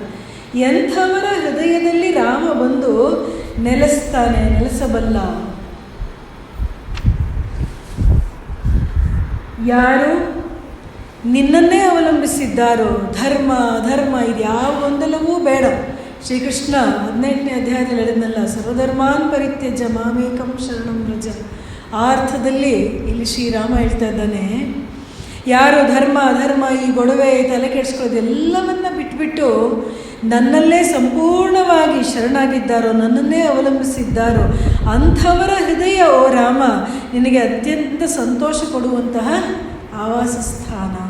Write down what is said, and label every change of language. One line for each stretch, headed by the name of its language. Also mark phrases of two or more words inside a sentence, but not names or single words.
Kannada: ಎಂಥವರ ಹೃದಯದಲ್ಲಿ ರಾಮ ಬಂದು ನೆಲೆಸಬಲ್ಲ? ಯಾರು ನಿನ್ನನ್ನೇ ಅವಲಂಬಿಸಿದ್ದಾರೋ, ಧರ್ಮ ಇದು ಯಾವ ಗೊಂದಲವೂ ಬೇಡ. ಶ್ರೀಕೃಷ್ಣ 18ನೇ ಅಧ್ಯಾಯದಲ್ಲಿ ಹೇಳಿದ್ನಲ್ಲ,
Sanskrit: ಸರ್ವಧರ್ಮಾನ್ ಪರಿತ್ಯಜ್ಯ ಮಾಮೇಕಂ ಶರಣಂ ವ್ರಜ.
Kannada: ಆ ಅರ್ಥದಲ್ಲಿ ಇಲ್ಲಿ ಶ್ರೀರಾಮ ಹೇಳ್ತಾ ಇದ್ದಾನೆ, ಯಾರು ಧರ್ಮ ಈ ಗೊಡವೆ ತಲೆ ಕೆಡಿಸ್ಕೊಳ್ಳೋದು ಎಲ್ಲವನ್ನ ಬಿಟ್ಬಿಟ್ಟು ನನ್ನಲ್ಲೇ ಸಂಪೂರ್ಣವಾಗಿ ಶರಣಾಗಿದ್ದಾರೋ, ನನ್ನನ್ನೇ ಅವಲಂಬಿಸಿದ್ದಾರೋ ಅಂಥವರ ಹೃದಯ ಓ ರಾಮ ನಿನಗೆ ಅತ್ಯಂತ ಸಂತೋಷ ಕೊಡುವಂತಹ ಆವಾಸ ಸ್ಥಾನ.